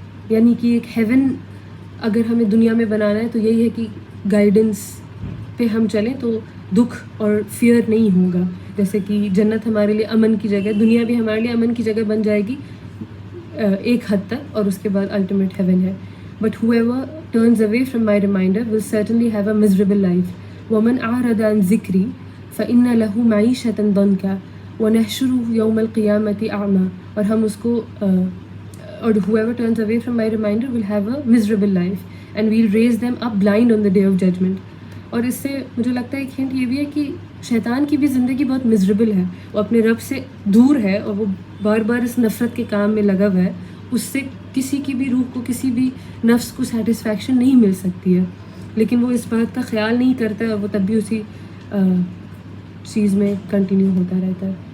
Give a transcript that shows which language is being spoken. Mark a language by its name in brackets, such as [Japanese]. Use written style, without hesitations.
[Urdu] یعنی کہ ایک ہیون اگر ہمیں دنیا میں بنانا ہے تو یہی ہے کہ گائیڈنس پہ ہم چلیں تو دکھ اور فیئر نہیں ہوگا. جیسے کہ جنت ہمارے لیے امن کی جگہ, دنیا بھی ہمارے لیے امن کی جگہ بن جائے گی ایک حد تک, اور اس کے بعد الٹیمیٹ ہیون ہے. [English] But whoever turns away from my reminder will certainly have a miserable life. [Arabic] وَمَنْ أَعْرَضَ عَنْ ذِكْرِي فَإِنَّ لَهُ مَعِيشَةً ضَنْكًا وَنَحْشُرُهُ يَوْمَ الْقِيَامَةِ أَعْمَى. [Urdu] اور ہم اس کو اور [English] whoever turns away from my reminder will have a miserable life and we'll raise them up blind on the day of judgment. [Urdu] اور اس سے مجھے لگتا ہے ایک ہنٹ یہ بھی ہے کہ شیطان کی بھی زندگی بہت مزریبل ہے. وہ اپنے رب سے دور ہے اور وہ بار بار اس نفرت کے کام میں لگا ہوا ہے. اس سے کسی کی بھی روح کو, کسی بھی نفس کو سیٹسفیکشن نہیں مل سکتی ہے, لیکن وہ اس بات کا خیال نہیں کرتا ہے, اور وہ تب بھی اسی چیز میں کنٹینیو ہوتا رہتا ہے.